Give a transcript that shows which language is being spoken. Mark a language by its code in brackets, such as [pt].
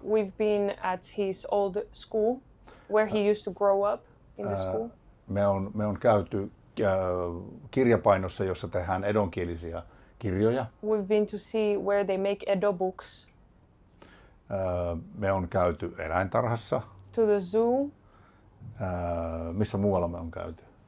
[en] We've been at his old school, where he used to grow up in the school. [fi] Me on käyty kirjapainossa, jossa tehdään edonkielisiä kirjoja. [en] We've been to see where they make Edo books. [fi] Me on käyty eläintarhassa. [en] To the zoo. [fi] Missä muualla me on käyty?